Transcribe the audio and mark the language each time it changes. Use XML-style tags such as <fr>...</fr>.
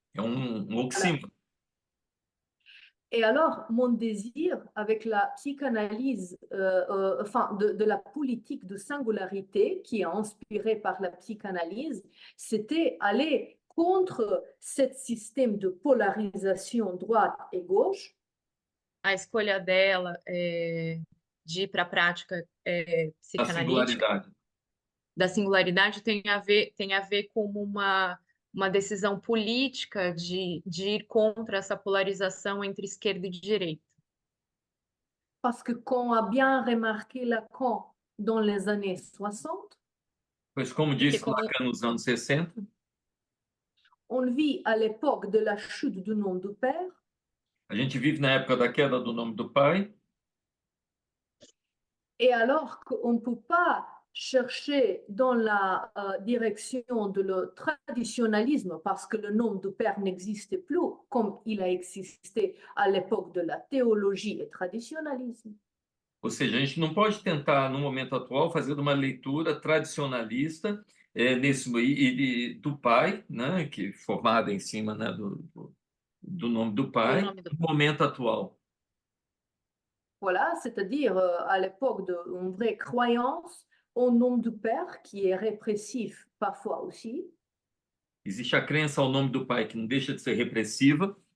<pt>É um oxímoro.</pt> <fr>Et alors, mon désir avec la psychanalyse, enfin, de la politique de singularité qui est inspirée par la psychanalyse, c'était aller contre ce système de polarisation droite et gauche.</fr> <pt>A escolha dela de ir para a prática Da psicanalítica, singularidade. da singularidade, tem a ver com uma decisão política de ir contra essa polarização entre esquerda e direita.</pt> <fr>Parce que qu'on a bien remarqué Lacan dans les années 60,</fr> <pt>Pois, como disse Lacan nos anos 60,</pt> <fr>on vit à l'époque de la chute du nom du père,</fr> <pt>a gente vive na época da queda do nome do pai,</pt> <fr>et alors qu'on ne peut pas chercher dans la direction de le traditionnalisme parce que le nom du père n'existe plus comme il a existé à l'époque de la théologie et traditionnalisme.</fr> <pt>ou seja, a gente não pode tentar, no momento atual, fazer uma leitura tradicionalista do pai, né, que formada em cima, né, do nome do pai, no momento atual.</pt> <fr>Voilà, c'est-à-dire à l'époque d'une vraie croyance au nom du père qui est répressif parfois aussi.</fr> <pt>Existe a crença ao nome do pai que não deixa de ser repressiva,</pt>